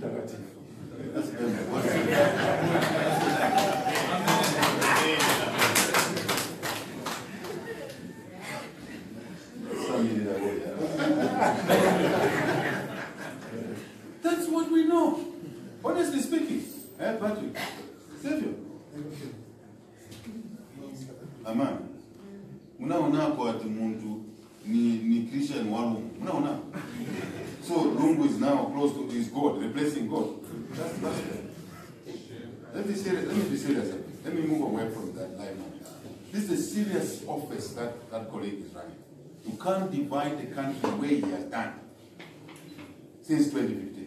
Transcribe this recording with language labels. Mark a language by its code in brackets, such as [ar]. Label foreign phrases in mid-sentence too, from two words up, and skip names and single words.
[en] That's That's what we know. Honestly speaking. Patrick. Savior. Amen. [bem] Unaona kwa ati muntu ni Christian wa Lungu. Unaona? [en] So Lungu is now close to his God, replacing God. That's Let me be serious. Let me move away from that line now. This is a serious office that colleague is running. You can't divide the country the way he has done since 2015.